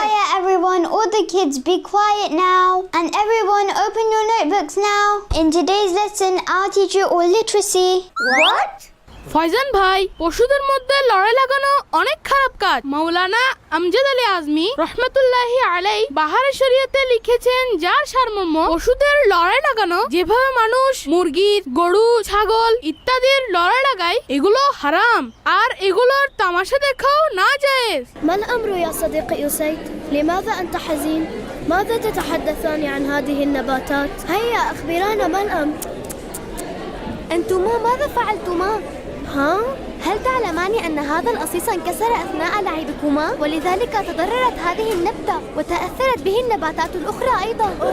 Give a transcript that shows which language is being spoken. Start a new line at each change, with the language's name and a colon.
English: Quiet everyone, all the kids be quiet now. And everyone open your notebooks now. In today's lesson, I'll teach you all literacy. What?
Bangla: Faizan ভাই, পশুদের মধ্যে লড়াই লাগানো অনেক খারাপ কাজ. মাওলানা আমজাদ আলী আজমি রহমতুল্লাহি আলাইহি বাহারে শরীয়তে লিখেছেন, যার সারমর্ম পশুদের লড়াই লাগানো, যেভাবে মানুষ মুরগি, গরু, ছাগল ইত্যাদির লড়াই লাগায়, এগুলো হারাম আর এগুলোর তামাশা দেখাও নাজায়েজ.
Arabic: ما الأمر يا صديقي أسيد؟ لماذا أنت حزين؟ ماذا تتحدثان عن هذه النباتات؟ هيا أخبرانا ما الأمر؟ أنتما ماذا فعلتما؟ ها؟ هل تعلمان أن هذا القصيص انكسر أثناء لعبكما ولذلك تضررت هذه النبتة وتأثرت به النباتات الأخرى أيضا؟